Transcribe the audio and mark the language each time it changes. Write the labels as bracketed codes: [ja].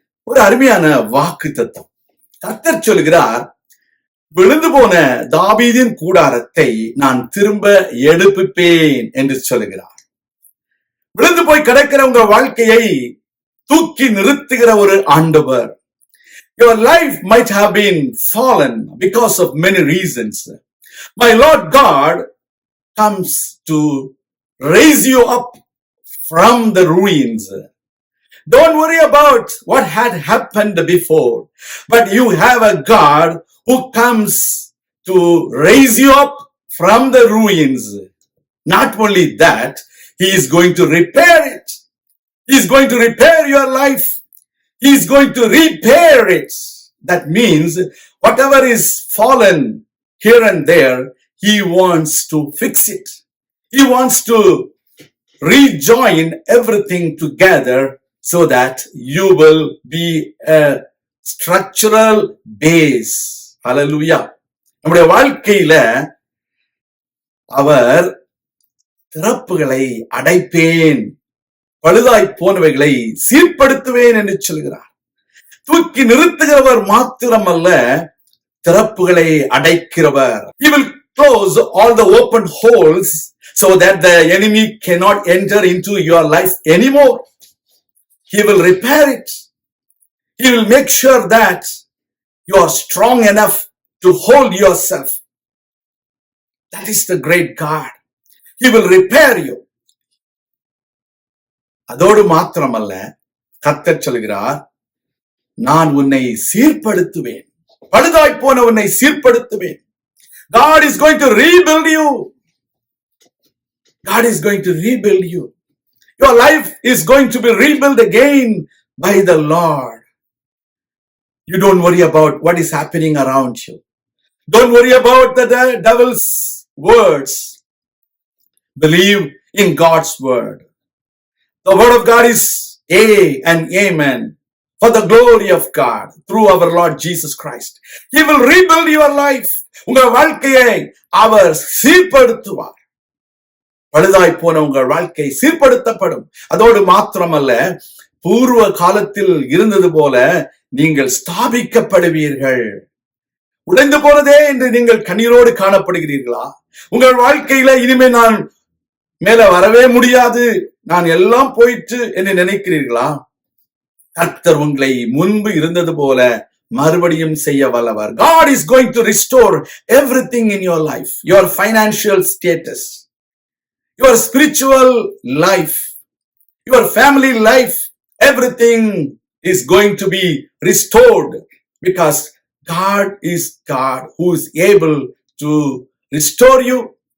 [ta] ஒரு அருமையான வாக்கு தத்தம். கர்த்தர் சொல்லுகிறார், விழுந்து போன தாவீதின் கூடாரத்தை நான் திரும்ப எடுப்பிப்பேன் என்று சொல்லுகிறார். விழுந்து போய் கிடக்கிற உங்க வாழ்க்கையை தூக்கி நிறுத்துகிற ஒரு ஆண்டவர். [en] Your life might have been fallen because of many reasons. My Lord God comes to raise you up from the ruins. Don't worry about what had happened before, but you have a God who comes to raise you up from the ruins. Not only that, He is going to repair it. He is going to repair your life. He is going to repair it. That means whatever is fallen here and there, He wants to fix it. He wants to rejoin everything together so that you will be a structural base. Hallelujah. [ta] நம்முடைய வாழ்க்கையில அவர் திறப்புகளை அடைப்பேன், பழுதாய் போனவைகளை சீர்படுத்துவேன் என்று சொல்கிறார். தூக்கி நிறுத்துகிறவர் மாத்திரமல்ல, திறப்புகளை அடைக்கிறவர். [en] He will close all the open holes so that the enemy cannot enter into your life anymore. He will repair it. He will make sure that you are strong enough to hold yourself. That is the great God. He will repair you. [ta] அதோடு மாத்திரமல்ல, கர்த்தர் சொல்கிறார், நான் உன்னை சீர்படுத்துவேன், பழுதாய் போன உன்னை சீர்படுத்துவேன். [en] God is going to rebuild you. God is going to rebuild you. Your life is going to be rebuilt again by the Lord. You don't worry about what is happening around you. Don't worry about the devil's words. Believe in God's word. The word of God is yea and amen for the glory of God through our Lord Jesus Christ. He will rebuild your life. [ta] உங்கள் வாழ்க்கையை அவர் சீர்படுத்துவார். பழுதாய் போன உங்கள் வாழ்க்கை சீர்படுத்தப்படும். அதோடு மாத்திரமல்ல, பூர்வ காலத்தில் இருந்தது போல நீங்கள் ஸ்தாபிக்கப்படுவீர்கள். உடைந்து போனதே என்று நீங்கள் கண்ணீரோடு காணப்படுகிறீர்களா? உங்கள் வாழ்க்கையில இனிமே நான் மேல வரவே முடியாது, நான் எல்லாம் போயிற்று என்று நினைக்கிறீர்களா? கர்த்தர் உங்களை முன்பு இருந்தது போல மறுபடியும் செய்ய வல்லவர். [en] God is going to restore everything in your life. Your financial status, your spiritual life, your family life, everything is going to be restored because God is God who is able to restore you.